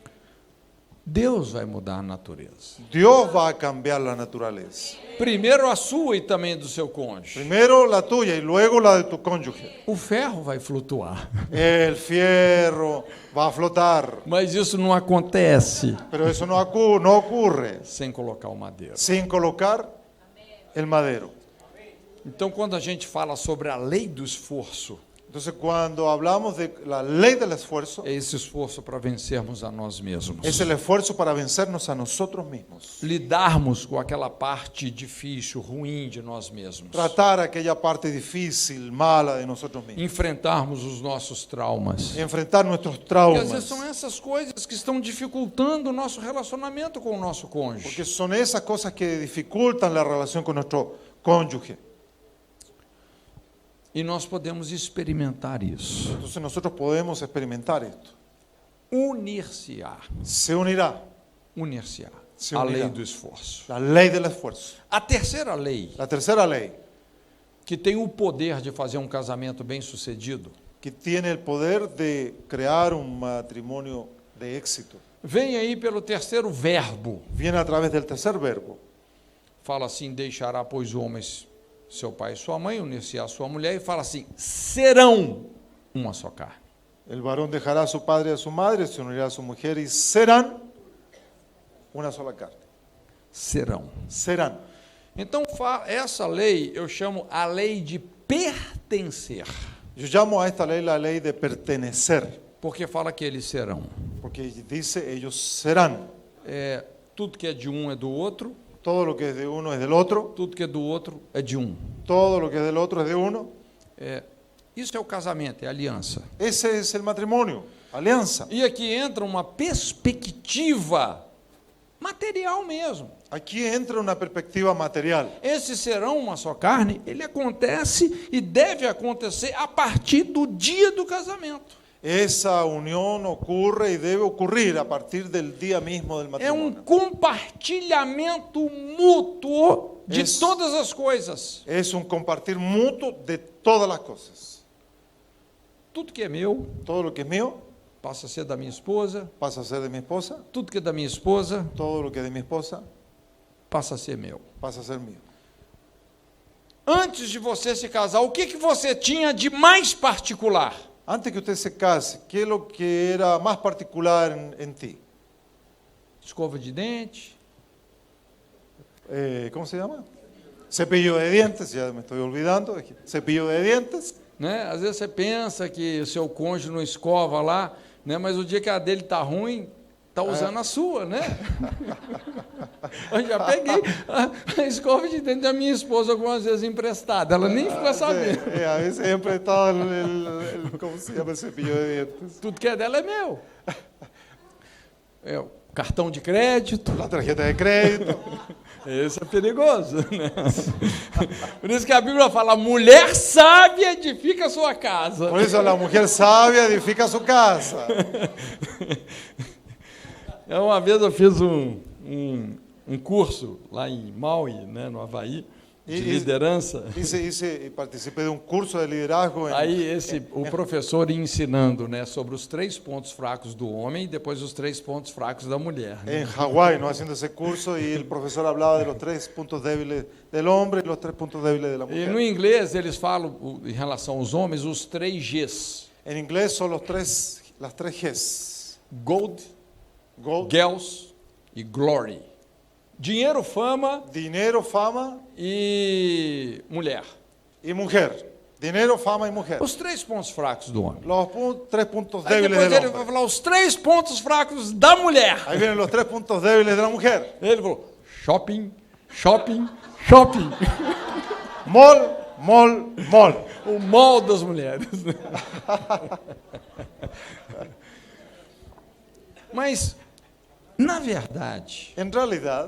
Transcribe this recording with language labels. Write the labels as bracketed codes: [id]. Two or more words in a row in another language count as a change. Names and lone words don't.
[pt] Deus vai mudar a natureza. [es] Dios va a cambiar la naturaleza. [pt] Primeiro a sua e também do seu cônjuge. [es] Primero la tuya y luego la de tu cónyuge. [pt] O ferro vai flutuar. [es] El fierro va a flotar, [pt] Mas isso não acontece [es] pero eso no ocurre [pt] sem colocar o madeiro. [es] sin colocar el madero. [pt] Então, quando a gente fala sobre a lei do esforço, [es] Entonces, cuando hablamos de la ley del esfuerzo, [pt] é esse esforço para vencermos a nós mesmos. [es] es el esfuerzo para vencernos a nosotros mismos. [pt] Lidarmos com aquela parte difícil, ruim de nós mesmos. [es] Tratar aquella parte difícil, mala de nosotros mismos. [pt] Enfrentarmos os nossos traumas. [es] Enfrentar nuestros [pt] Porque às [es] traumas. [pt] vezes são essas coisas que estão dificultando o nosso relacionamento com o nosso cônjuge. [es] Porque son esas cosas que dificultan la relación con nuestro cónyuge. [pt] E nós podemos experimentar isso. [es] Entonces nosotros podemos experimentar esto. [pt] Unir-se-á. [es] Se unirá [pt] Unir-se-á. [es] Se [pt] A [es] unirá. [pt] lei do esforço. [es] la ley del esfuerzo. [pt] A terceira lei, [es] La tercera ley, [pt] que tem o poder de fazer um casamento bem-sucedido, [es] que tiene el poder de crear un matrimonio de éxito, [pt] vem aí pelo terceiro verbo. [es] viene a través del tercer verbo. [pt] Fala assim: deixará, pois, o homem seu pai e sua mãe, unir-se-á a sua mulher, e fala assim: serão uma só carne. [es] El varón dejará a su padre y a su madre, se unirá a su mujer y serán una sola carne. [pt] Serão. [es] Serán. [pt] Então, essa lei eu chamo a lei de pertencer, [es] Yo llamo a esta ley la ley de pertenecer, [pt] porque fala que eles serão. [es] porque dice ellos serán. [pt] Tudo que é de um é do outro, [es] Todo lo que es de uno es del otro, [pt] tudo que é do outro é de um. [es] todo lo que es del otro es de uno. [pt] Isso é o casamento, é a aliança. [es] Ese es el matrimonio. alianza. [pt] E aqui entra uma perspectiva material mesmo. [es] Aquí entra una perspectiva material. [pt] Esse serão uma só carne, ele acontece e deve acontecer a partir do dia do casamento. [es] Esa unión ocurre y debe ocurrir a partir del día mismo del [pt] É um [es] matrimonio. [pt] compartilhamento mútuo de Isso. todas as coisas. [es] Es un compartir mutuo de todas las cosas. [pt] Tudo que é meu [es] Todo lo que es mío [pt] passa a ser da minha esposa, [es] pasa a ser de mi esposa. [pt] tudo que é da minha esposa [es] Todo lo que es de mi esposa [pt] passa a ser meu. [es] pasa a ser mío. [pt] Antes de você se casar, o que você tinha de mais particular? [es] Antes que usted se case, ¿qué es lo que era más particular en ti? [pt] Escova de dente, [es] ¿Cómo se llama? Cepillo de dientes, ya me estoy olvidando. Cepillo de dientes. [pt] né? Às vezes você pensa que o seu cônjuge não escova lá, né? Mas o dia que a dele tá ruim, tá usando a sua, né? Eu já peguei a escova de dente da minha esposa algumas vezes emprestada, ela nem ficou sabendo. [es] A veces he prestado ¿cómo se llama? El cepillo de dientes. [pt] Tudo que é dela é meu. É, o cartão de crédito. [es] La tarjeta de crédito. [pt] Esse é perigoso, né? Por isso que a Bíblia fala, mulher sábia edifica a sua casa. [es] Por eso la mujer sabia edifica su casa. [pt] Uma vez eu fiz um curso lá em Maui, né, no Havaí, de liderança. [es] Participé de un curso de liderazgo. [pt] Aí o professor ia ensinando, né, sobre os 3 pontos fracos do homem e depois os 3 pontos fracos da mulher. Né? [es] En Hawái, ¿no? Haciendo ese curso, y el profesor hablaba de los 3 puntos débiles del hombre y los 3 puntos débiles de la [pt] E [es] mujer. [pt] no inglês eles falam, em relação aos homens, os 3 Gs. [es] En inglés son las 3 Gs. [pt] Gold, [es] Gold, [pt] girls e glory. Dinheiro, fama [es] dinero, fama [pt] e mulher. [es] y mujer. Dinero, fama y mujer. [pt] Os 3 pontos fracos do homem. [es] Los 3 puntos [pt] Aí [es] débiles [pt] depois [es] del [pt] ele vai [es] hombre. [pt] falar os 3 pontos fracos da mulher. [es] Ahí vienen los 3 puntos débiles de la mujer. [pt] Ele falou, [en] shopping, shopping, shopping. Mall, mall, mall. [pt] O mal das mulheres. Mas, na verdade, [es] En realidad,